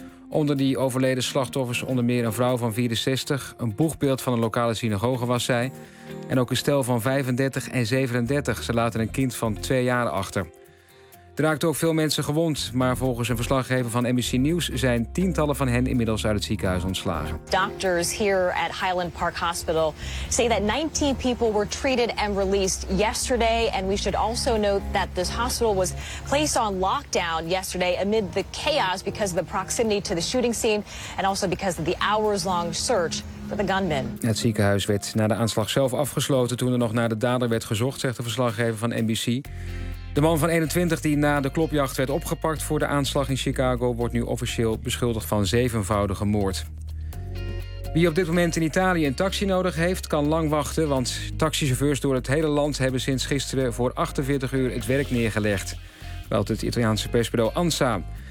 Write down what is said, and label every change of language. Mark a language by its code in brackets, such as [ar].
[nl] Onder die overleden slachtoffers onder meer een vrouw van 64, een boegbeeld van een lokale synagoge was zij, en ook een stel van 35 en 37. Ze laten een kind van 2 jaar achter. Er raakten ook veel mensen gewond, maar volgens een verslaggever van NBC News zijn tientallen van hen inmiddels uit het ziekenhuis ontslagen. [en] Doctors here at Highland Park Hospital say that 19 people were treated and released yesterday, and we should also note that this hospital was placed on lockdown yesterday amid the chaos because of the proximity to the shooting scene and also because of the hours-long search for the gunman. [nl] Het ziekenhuis werd na de aanslag zelf afgesloten toen er nog naar de dader werd gezocht, zegt de verslaggever van NBC. De man van 21 die na de klopjacht werd opgepakt voor de aanslag in Chicago wordt nu officieel beschuldigd van 7-voudige moord. Wie op dit moment in Italië een taxi nodig heeft, kan lang wachten, want taxichauffeurs door het hele land hebben sinds gisteren voor 48 uur het werk neergelegd, meldt het Italiaanse persbureau ANSA.